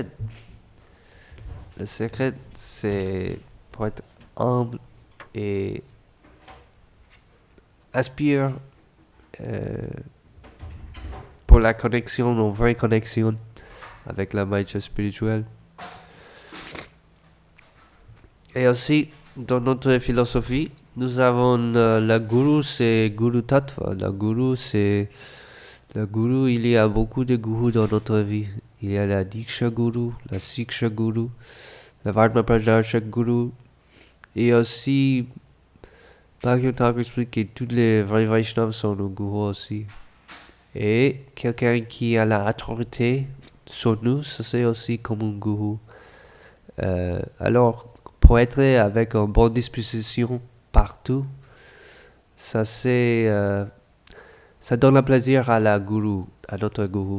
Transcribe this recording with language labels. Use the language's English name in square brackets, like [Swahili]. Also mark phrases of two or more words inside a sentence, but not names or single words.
[French] Le secret, c'est pour être humble et aspire pour la connexion, une vraie connexion avec la maître spirituelle. Et aussi, dans notre philosophie, nous avons la guru, c'est [Sanskrit] गुरु तत्त्व. [French] La guru, il y a beaucoup de gurus dans notre vie. Il y a la [Sanskrit] दीक्षा गुरु, [French] la [Sanskrit] शिक्षा गुरु, [French] la [Sanskrit] वर्म प्रजर्शक गुरु. [French] Et aussi, Bhagavad Thakur explique que tous les vrais Vaishnavas sont nos gurus aussi. Et quelqu'un qui a l'autorité sur nous, ça c'est aussi comme un gourou. Alors, pour être avec une bonne disposition partout, ça donne le plaisir à la gourou, à notre gourou.